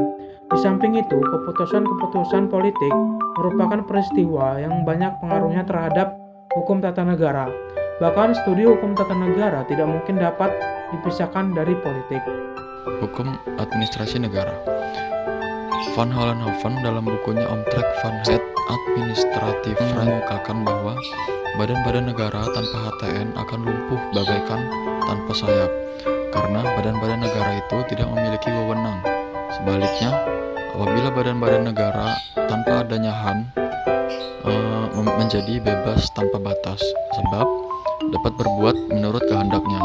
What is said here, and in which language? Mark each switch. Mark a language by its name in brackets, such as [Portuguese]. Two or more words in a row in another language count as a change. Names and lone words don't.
[Indonesian] Di samping itu, keputusan-keputusan politik merupakan peristiwa yang banyak pengaruhnya terhadap hukum tata negara. Bahkan studi hukum tata negara tidak mungkin dapat dipisahkan dari politik. Hukum administrasi negara. Van Hollenhoven dalam bukunya Omtrek van het Administrative mengungkapkan bahwa badan-badan negara tanpa HTN akan lumpuh bagaikan tanpa sayap, karena badan-badan negara itu tidak memiliki wewenang. Sebaliknya, apabila badan-badan negara tanpa adanya HAN menjadi bebas tanpa batas, sebab dapat berbuat menurut kehendaknya.